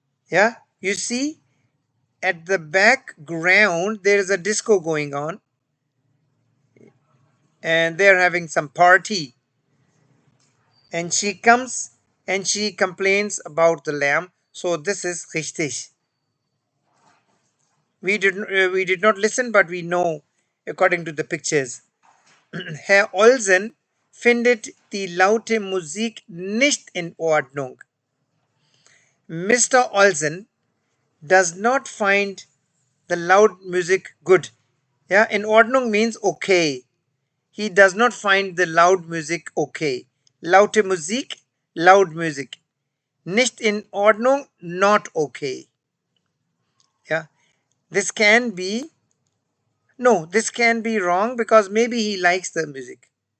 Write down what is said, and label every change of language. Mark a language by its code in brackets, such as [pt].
[en] Yeah, you see, at the background there is a disco going on, and they're having some party. And she comes and she complains about the lamb. So this is richtig. We did not listen, but we know according to the pictures. [de] Herr Olsen findet die laute Musik nicht in Ordnung. [en] Mr. Olsen does not find the loud music good. Yeah, [de] in Ordnung [en] means okay. He does not find the loud music okay. [de] Laute Musik, [en] loud music. [de] Nicht in Ordnung, [en] not okay. Yeah, this can be, no, this can be wrong because maybe he likes the music.